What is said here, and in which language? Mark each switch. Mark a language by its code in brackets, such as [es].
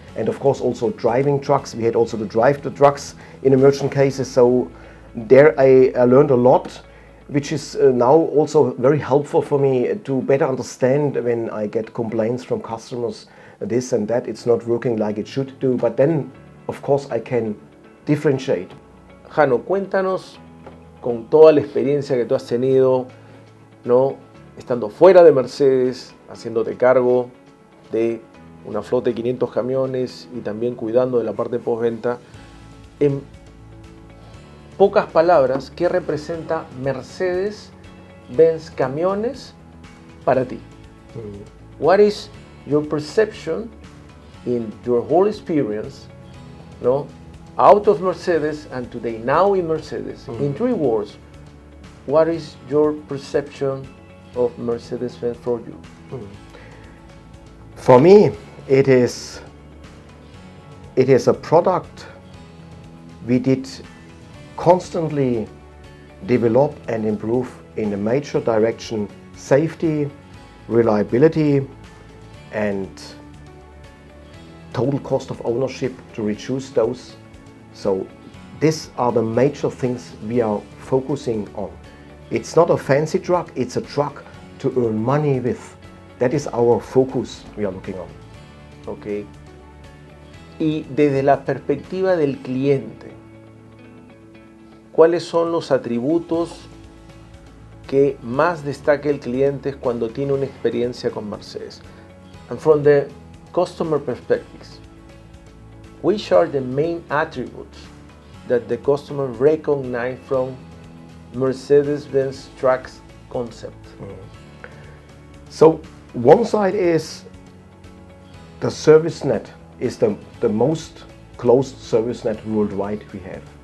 [en] And of course also driving trucks. We had also to drive the trucks in emergent cases. So there I learned a lot, which is now also very helpful for me to better understand when I get complaints from customers, this and that, it's not working like it should do. But then, of course, I can differentiate. [es] Jano, cuéntanos, con toda la experiencia que tú has tenido, ¿no?, estando fuera de Mercedes, haciéndote cargo de una flota de 500 camiones y también cuidando de la parte postventa, en pocas palabras, ¿qué representa Mercedes-Benz Camiones para ti? [en] What is your perception in your whole experience, no, out of Mercedes and today now in Mercedes? In 3 words, what is your perception of Mercedes-Benz for you? For me, it is a product we did constantly develop and improve in a major direction: safety, reliability, and total cost of ownership, to reduce those. So these are the major things we are focusing on. It's not a fancy truck, it's a truck to earn money with. That is our focus we are looking on. Ok. [es] Y desde la perspectiva del cliente, ¿cuáles son los atributos que más destaca el cliente cuando tiene una experiencia con Mercedes? [en] And from the customer perspectives, which are the main attributes that the customer recognize from Mercedes-Benz trucks concept? So one side is the service net is the most closed service net worldwide we have.